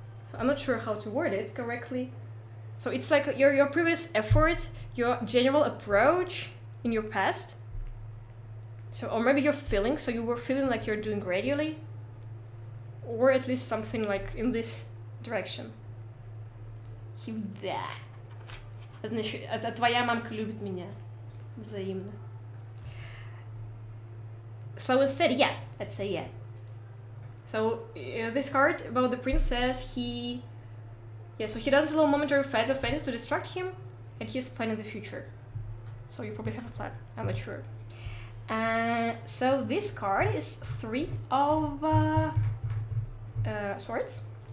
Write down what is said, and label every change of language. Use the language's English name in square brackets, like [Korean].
[English] So I'm not sure how to word it correctly. So it's like your previous efforts, your general approach in your past. So, or maybe your feelings, so you were feeling like you're doing gradually, or at least something like in this direction. [Russian] Да. Значит, это твоя мамка любит меня. Взаимно. [English] Slow and steady, yeah, I'd say yeah. So this card about the princess, so he doesn't allow momentary fights or fancies to distract him, and he's planning the future. So you probably have a plan, I'm not sure. So this card is 3 of swords.